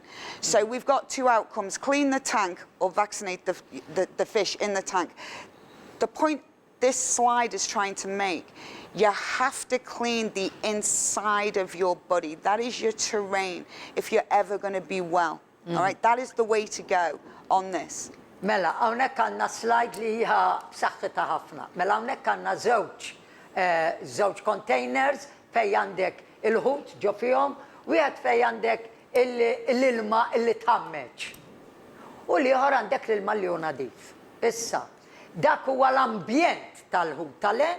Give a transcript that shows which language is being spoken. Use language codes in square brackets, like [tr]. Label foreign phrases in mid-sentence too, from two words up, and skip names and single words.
[en] So we've got 2 outcomes: clean the tank or vaccinate the fish in the tank. The point this slide is trying to make, you have to clean the inside of your body. That is your terrain if you're ever going to be well. All right, that is the way to go on this. [mt] Mela, hawnhekk għandna slide li hija b'saħħitha ħafna. Mela hawnhekk għandna żewġ containers fejn għandek il-ħut ġo fihom, wieħed fejn għandek l-ilma li tħammeġ. U l-ieħor għandek l-ilma li hu nadif. Issa, dak huwa l-ambjent tal-ħut tal-en.